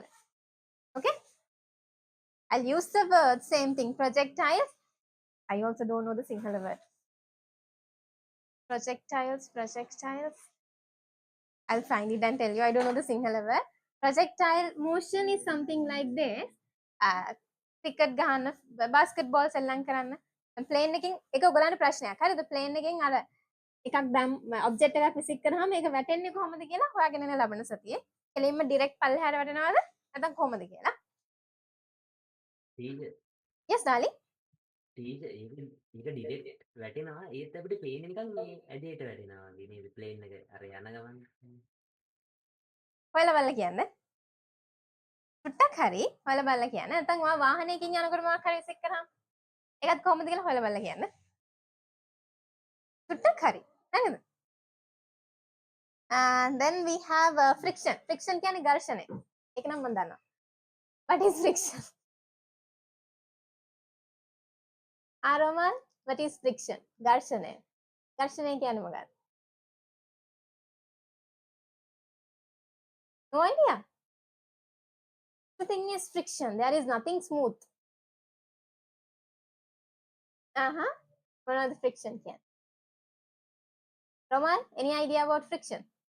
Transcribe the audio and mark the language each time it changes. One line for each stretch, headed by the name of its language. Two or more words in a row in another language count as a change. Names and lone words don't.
English: Okay, I'll use the word same thing. Projectiles. I also don't know the Sinhala word. Projectiles. I'll find it and tell you. I don't know the Sinhala word. Projectile motion is something like this.
Sinhala: Cricket ගහන්න basketball සෙල්ලම් කරන්න plane එකකින් ඒක ඔයගලන්ට ප්‍රශ්නයක්. හරිද? plane එකකින් අර එකක් දැම් object එකක් විසික් කරාම ඒක වැටෙන්නේ කොහොමද කියලා හොයාගෙන යන ලබන සතියේ. කෙලින්ම direct පල්ලෙහාට වැටෙනවද? නැත්නම් කොහොමද කියලා?
English: Teacher, Yes darling. teacher,
Sinhala: ඒක direct වැටෙනවා. ඒත් අපිට පේන්නේ නිකන් මේ ඇදේට වැටෙනවා වගේ නේද? ප්ලේන් එක අර යන ගමන්. හොයලා බලලා කියන්න. චුට්ටක් හරි හොයලා බලලා කියන්න. නැත්නම් ඔයා වාහනයකින් යනකොට මොකක් හරි විසික් කරාම ඒකත් කොහොමද කියලා හොයලා බලලා කියන්න. චුට්ටක් හරි. හරිද?
English: And then we have friction.
Sinhala: Friction කියන්නේ ඝර්ෂණය. ඒක නම් මම දන්නවා.
English: What is friction? Roman, what is friction?
Sinhala: ඝර්ෂණය. ඝර්ෂණය කියන්නේ මොකක්ද?
English: No idea. The thing is friction. There is nothing smooth. What are the friction
Sinhala: කියන්නේ?
English: Roman, any idea about friction?